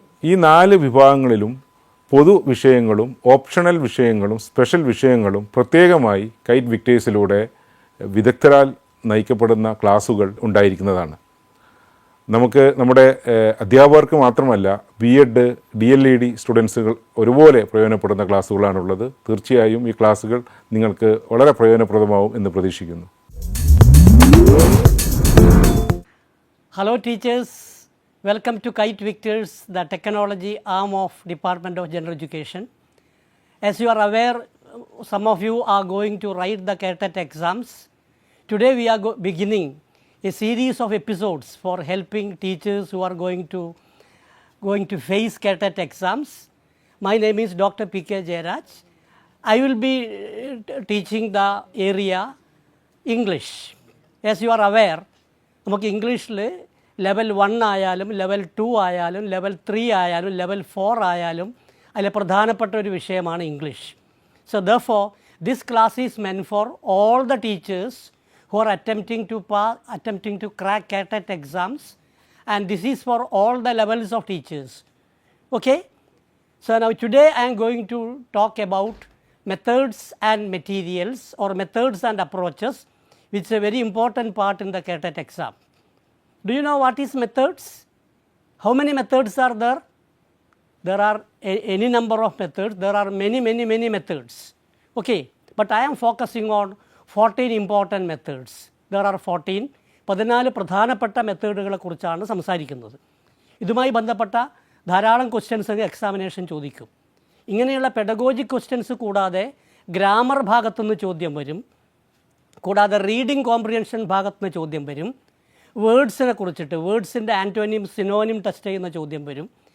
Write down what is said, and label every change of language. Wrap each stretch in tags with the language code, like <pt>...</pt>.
<ml>ഈ 4 വിഭാഗങ്ങളിലും പൊതു വിഷയങ്ങളും ഓപ്ഷണൽ വിഷയങ്ങളും സ്പെഷ്യൽ വിഷയങ്ങളും പ്രത്യേകമായി കൈറ്റ് വിക്ടേഴ്സിലൂടെ വിദഗ്ധരാൽ നയിക്കപ്പെടുന്ന ക്ലാസുകൾ ഉണ്ടായിരിക്കുന്നതാണ്. നമുക്ക് നമ്മുടെ അധ്യാപകർക്ക് മാത്രമല്ല, BEd, DLED സ്റ്റുഡൻസുകൾ ഒരുപോലെ പ്രയോജനപ്പെടുന്ന ക്ലാസ്സുകളാണുള്ളത്. തീർച്ചയായും ഈ ക്ലാസ്സുകൾ നിങ്ങൾക്ക് വളരെ പ്രയോജനപ്രദമാവും എന്ന് പ്രതീക്ഷിക്കുന്നു.</ml> <en>Hello teachers, welcome to Kite Victors, the technology arm of Department of General Education. As you are aware, some of you are going to write the CATET exams. Today we are beginning a series of episodes for helping teachers who are going to face CATET exams. My name is Dr. P.K. Jayaraj. I will be teaching the area English. As you are aware,</en> <ml>നമുക്ക് ഇംഗ്ലീഷിൽ level 1 ആയാലും level 2 ആയാലും level 3 ആയാലും level 4 ആയാലും അതിൽ പ്രധാനപ്പെട്ട ഒരു വിഷയമാണ് English.</ml> <en>So therefore this class is meant for all the teachers who are attempting to crack CATET exams, and this is for all the levels of teachers. Okay, so now today I am going to talk about methods and materials, or methods and approaches, which is a very important part in the CATET exam. Do you know what is methods? How many methods are there? There are any number of methods. There are many methods. Okay, but I am focusing on 14 important methods. There are 14</en> <ml>പ്രധാനപ്പെട്ട മെത്തേഡുകളെ കുറിച്ചാണ് സംസാരിക്കുന്നത്. ഇതുമായി ബന്ധപ്പെട്ട ധാരാളം questions examination ചോദിക്കും. ഇങ്ങനെയുള്ള pedagogic questions കൂടാതെ grammar ഭാഗത്തുനിന്ന് ചോദ്യം വരും, കൂടാതെ റീഡിംഗ് കോംപ്രിഹെൻഷൻ ഭാഗത്തുനിന്ന് ചോദ്യം വരും, വേർഡ്സിനെ കുറിച്ചിട്ട് വേർഡ്സിൻ്റെ ആൻറ്റോണിം സിനോണിം ടെസ്റ്റ് ചെയ്യുന്ന ചോദ്യം വരും.</ml>